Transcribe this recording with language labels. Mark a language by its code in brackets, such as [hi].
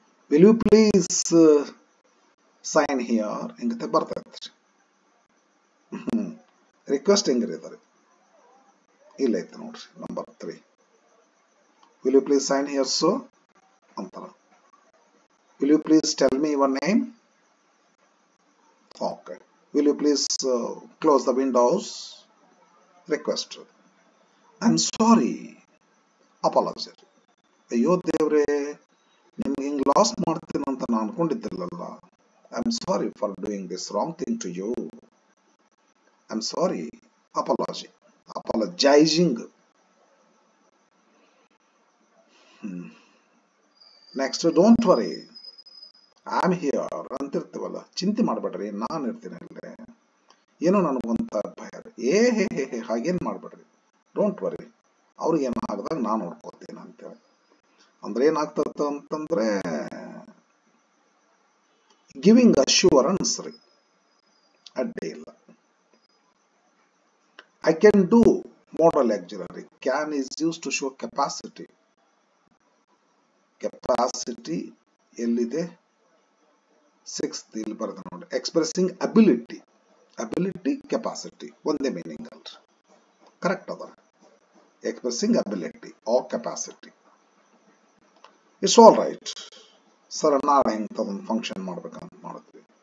[en] Will you please sign here? [kn] Ingate ಬರ್ತೈತೆ. Request ಹೆಂಗಿರ್ತಾರೆ ಇಲ್ಲ ಐತೆ ನೋಡ್ರಿ number 3. [en] Will you please sign here so [kn] ಅಂತಾರ. [en] Will you please tell me your name? Okay. Will you please close the windows? Request. I'm sorry. Apology. [kn] ಅಯ್ಯೋ ದೇವ್ರೆ, ನಿಮ್ಗೆ ಹಿಂಗೆ loss ಮಾಡ್ತೀನಿ ಅಂತ ನಾನು ಅನ್ಕೊಂಡಿದ್ದಿಲ್ಲಲ್ಲ. [en] I'm sorry for doing this wrong thing to you. I'm sorry. Apology. Apologizing. Next, don't worry. I'm here [kn] ಅಂತಿರ್ತೀವಲ್ಲ, ಚಿಂತೆ ಮಾಡಬೇಡ್ರಿ, ನಾನು ಇರ್ತೀನಿ ಅಲ್ಲೇ, ಏನೋ ನನಗೊಂತ ಭಯ, ಹೇ ಹಾಗೇನು ಮಾಡಬೇಡ್ರಿ, [en] don't worry, [kn] ಅವ್ರಿಗೆ ಏನಾಗದಾಗ ನಾನು ನೋಡ್ಕೋತೀನಿ ಅಂತೇಳಿ. ಅಂದ್ರೆ ಏನಾಗ್ತದ ಅಂತಂದ್ರೆ [en] giving assurance [kn] ರೀ, ಅಡ್ಡಿ ಇಲ್ಲ. [en] I can do modal auxiliary. Can is used to show capacity. [kn] Capacity ಎಲ್ಲಿದೆ? 6th ಇಲ್ಲಿ ಬರೆದ ನೋಡಿ. [en] Expressing ability. [kn] ಅಬಿಲಿಟಿ ಕೆಪಾಸಿಟಿ ಒಂದೇ ಮೀನಿಂಗ್ ಅಲ್ರಿ, ಕರೆಕ್ಟ್ ಅದ. [en] Expressing ability or capacity. It's all right sir, [kn] ನಾಳೆ ಹೆಂಗೆ ತಗೊಂಡು ಫಂಕ್ಷನ್ ಮಾಡ್ಬೇಕಂತ ಮಾಡಿದ್ವಿ.